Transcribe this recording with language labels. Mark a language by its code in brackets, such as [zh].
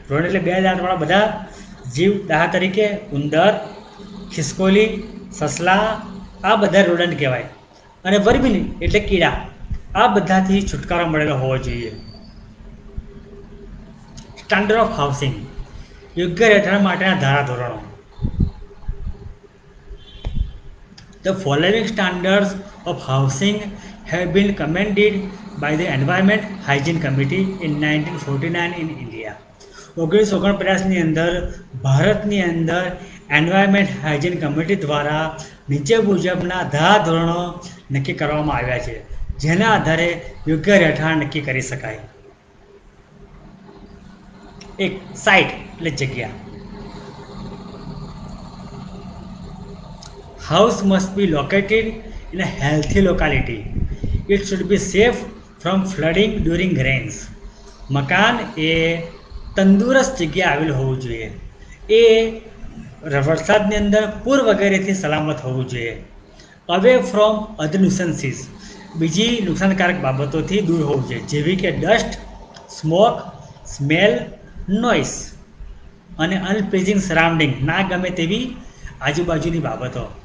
[gu] રોડન્ટ એટલે બે દાંતવાળા બધા જીવ, દાખલા તરીકે ઉંદર, ખિસકોલી, સસલા, આ બધા રોડન્ટ કહેવાય. અને વર્મિન એટલે કીડા, આ બધાથી છુટકારો મળેલો હોવો જોઈએ. [en] standard of housing, [gu] યોગ્ય રહેઠાણ માટેના ધારાધોરણો. [en] The following standards of housing have been commended by the Environment Hygiene Committee in 1949 in India. [gu] 1949ની અંદર ભારતની અંદર એન્વાયરમેન્ટ હાઇજીન કમિટી દ્વારા નીચે મુજબના ધારાધોરણો નક્કી કરવામાં આવ્યા છે, જેના આધારે યોગ્ય રહેઠાણ નક્કી કરી શકાય. એક, સાઇટ એટલે જગ્યા. [en] House must be located in a healthy locality. It should be safe from flooding during rains. [gu] મકાન એ તંદુરસ્ત જગ્યા આવેલું હોવું જોઈએ. એ વરસાદની અંદર પૂર વગેરેથી સલામત હોવું જોઈએ. [en] away from other nuisances, [gu] બીજી નુકસાનકારક બાબતોથી દૂર હોવું જોઈએ, જેવી કે ડસ્ટ, સ્મોક, સ્મેલ, નોઇસ અને [en] unpleasing surrounding, [gu] ના ગમે તેવી આજુબાજુની બાબતો.